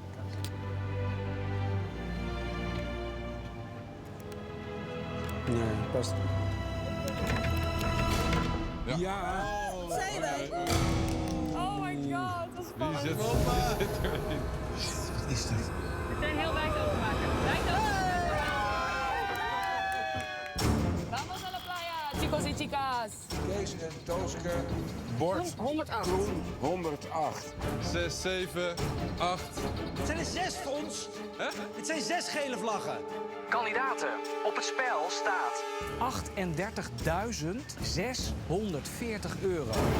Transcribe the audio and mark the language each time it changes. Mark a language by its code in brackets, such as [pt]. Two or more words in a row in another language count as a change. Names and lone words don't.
[nl] Nee, past. Ja. Zijn wij? [en] Oh my god, [nl] dat is spannend. Zit erin. Is dit? Meteen heel wijd openmaken. Wijd open. [es] Vamos al applaus. Chicos y chicas. [nl] Kees en Tooske. Bord. 108. Groen. 108. 6, 7, 8. Het zijn er 6, Fons. Het zijn 6 gele vlaggen. Kandidaten, op het spel staat 38.640 euro.